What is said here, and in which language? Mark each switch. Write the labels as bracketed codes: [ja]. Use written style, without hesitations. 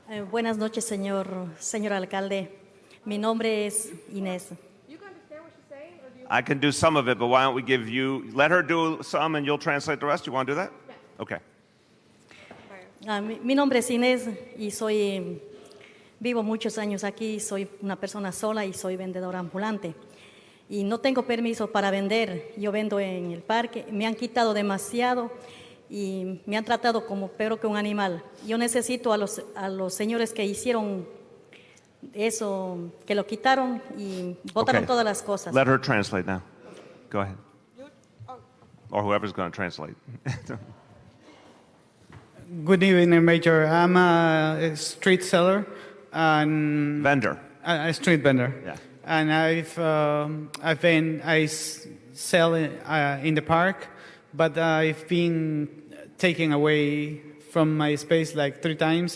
[es] Buenas noches, señor alcalde. Mi nombre es Inés. [en] I can do some of it, but why don't we give you, let her do some and you'll translate the rest? You want to do that? Yeah. Okay. [es] Mi nombre es Inés y vivo muchos años aquí, soy una persona sola y soy vendedora ambulante. Y no tengo permiso para vender, yo vendo en el parque, me han quitado demasiado y me han tratado como peor que un animal. Yo necesito a los señores que hicieron eso, que lo quitaron y botaron todas las cosas. [en] Let her translate now. Go ahead. Or whoever's going to translate. Good evening, Major. I'm a street seller and Vendor. A street vendor. Yeah. And I sell in the park, but I've been taken away from my space like 3 times.